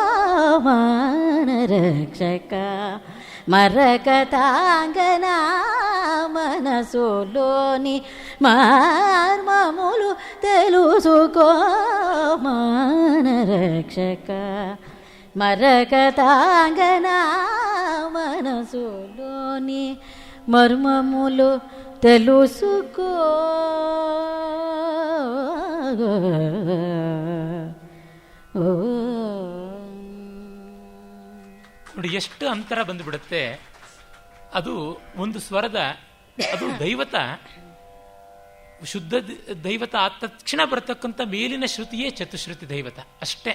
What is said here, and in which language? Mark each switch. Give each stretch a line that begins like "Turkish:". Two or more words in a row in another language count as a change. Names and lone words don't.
Telugu: మానరక్షక మరకతాంగనా మనసులోని మర్మములు తెలుసుకో మానరక్షక మరకతాంగనా మనసులోని మర్మములు తెలుసుకో.
Kannada: ನೋಡಿ ಎಷ್ಟು ಅಂತರ ಬಂದುಬಿಡುತ್ತೆ. ಅದು ಒಂದು ಸ್ವರದ, ಅದು ದೈವತ, ಶುದ್ಧ ದೈವತ ಆದ ತಕ್ಷಣ ಬರತಕ್ಕಂಥ ಮೇಲಿನ ಶ್ರುತಿಯೇ ಚತುಶ್ರುತಿ ದೈವತ ಅಷ್ಟೇ.